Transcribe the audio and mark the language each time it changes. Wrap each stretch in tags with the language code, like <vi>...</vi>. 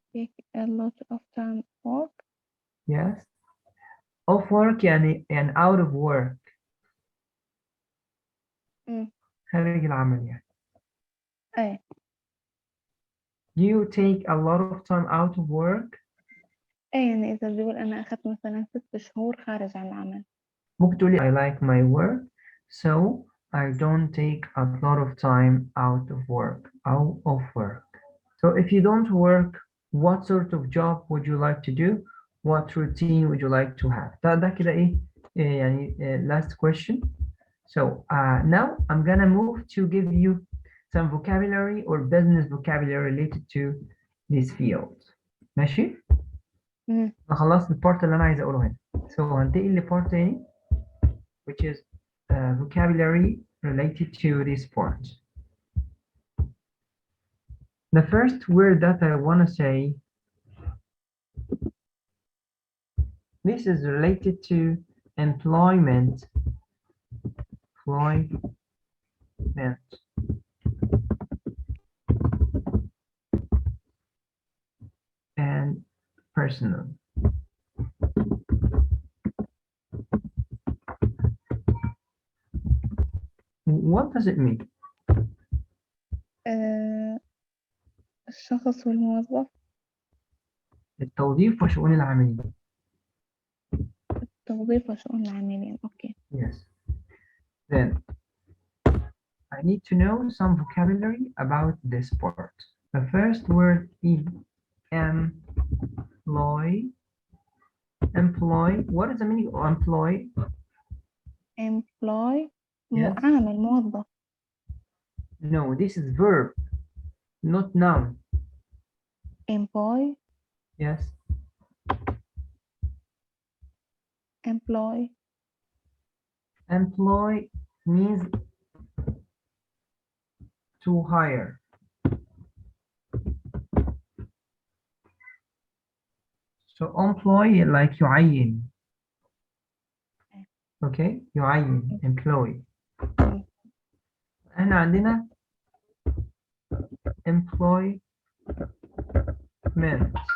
<en>Take a lot of time work. Yes. Off work يعني out of work.</en> <ar>خارج العمل يعني. ايه.</ar> <en>Do you take a lot of time out of work?</en> <ar>ايه يعني إذا بقول أنا أخذت مثلا 6 شهور خارج عن العمل. ممكن تقولي</ar> <en>I like my work, so I don't take a lot of time out of work. Out of work. So if you don't work, what sort of job would you like to do? What routine would you like to have?</en> <ar>ده كده إيه يعني</ar> <en>last question. So now I'm gonna move to give you some vocabulary or business vocabulary related to this field.</en> <ar>ماشي؟ أنا خلصت البارت اللي أنا عايز أقوله هنا.</ar> <en>So</en> <ar>هنتقل لبارت تاني</ar> <en>which is vocabulary related to this part. The first word that I want to say, this is related to employment. Employment. And personal. What does it mean?</en> <ar>الشخص والموظف. التوظيف وشؤون العاملين. التوظيف وشؤون العاملين.</ar> <en>Okay. Yes. Then I need to know some vocabulary about this part. The first word is employ. Employ. What is the meaning of employ? Employ. Yes.</en> <ar>عامل موظف.</ar> <en>No, this is verb, not noun. Employ. Yes. Employ. Employ means to hire. So employ like يعين. Okay, يعين, employ.</en> <ar>احنا عندنا employment.</ar>